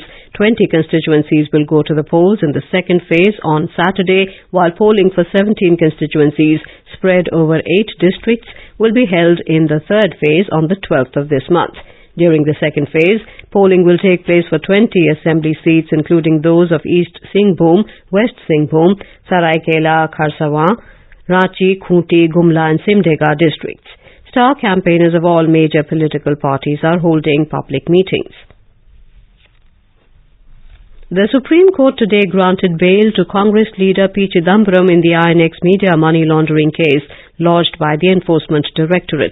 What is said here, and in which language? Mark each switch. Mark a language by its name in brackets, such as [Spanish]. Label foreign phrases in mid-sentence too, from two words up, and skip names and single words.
[English] 20 constituencies will go to the polls in the second phase on Saturday, while polling for 17 constituencies spread over 8 districts will be held in the third phase on the 12th of this month. During the second phase, polling will take place for 20 assembly seats, including those of East Singhbhum, West Singhbhum, Saraikela, Kharsawan, Ranchi, Khunti, Gumla and Simdega districts. Star campaigners of all major political parties are holding public meetings. The Supreme Court today granted bail to Congress leader P. Chidambaram in the INX media money laundering case lodged by the Enforcement Directorate.